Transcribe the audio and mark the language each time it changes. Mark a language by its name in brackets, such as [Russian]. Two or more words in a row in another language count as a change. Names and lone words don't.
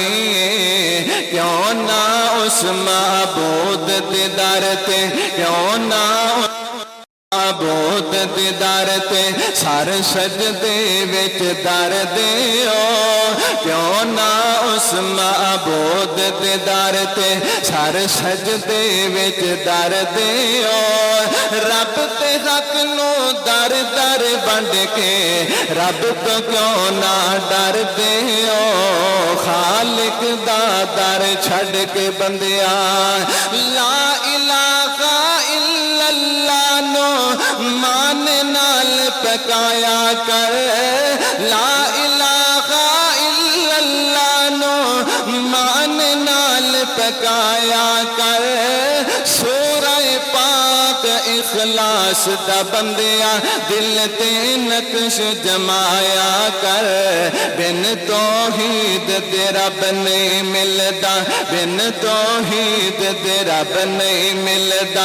[Punjabi] کیوں نا اس معبود دے در تے، کیوں نا معبود دے در تے سر سجدے وچ در دے او، کیوں نا اس معبود دے در تے سر سجدے وچ در دے او. رب تے حق نوں در در ونڈ کے رب تو کیوں نا ڈر دے او، خالق دا در چھڈ کے بندیا. [Arabic] لا إله إلا الله [Punjabi] نو مان نال پکایا کر, [Arabic] لا إله إلا الله [Punjabi] نو مان نال پکایا کر. سورہ پاک اخلاص دا بندیا دل تے نقش جمایا کر، بن توحید دے رب نہیں ملدا، بن توحید دے رب نہیں ملدا.